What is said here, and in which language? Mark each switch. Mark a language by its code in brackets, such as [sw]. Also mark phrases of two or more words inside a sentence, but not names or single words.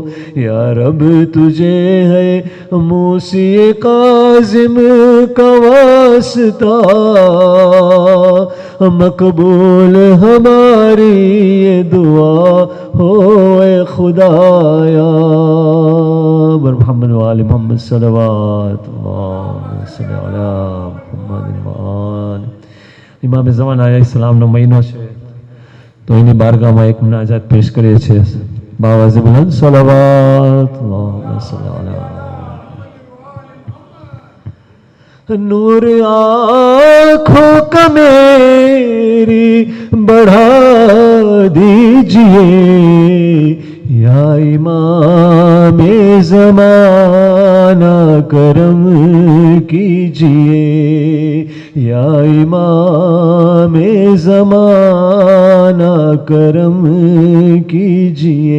[ur] یا رب تجھے ہے موسی کاظم کا واسطہ، مقبول ہماری یہ دعا ہوئے خدایا۔ [ar] محمد وآل محمد صلوات اللہ صلی علی محمد وآل۔ [ur] امام زمان علیہ السلام [gu] નો મહિનો છે તો એની બારગામાં એક મુનાજાત પેશ કરીએ છીએ। [ur] باآواز بلند صلوات [ar] اللهم صل على [ur] نور آنکھوں کا میری بڑھا دیجئے، یا امام زمانہ کرم کیجئے، یا امام زمانہ کرم کیجئے۔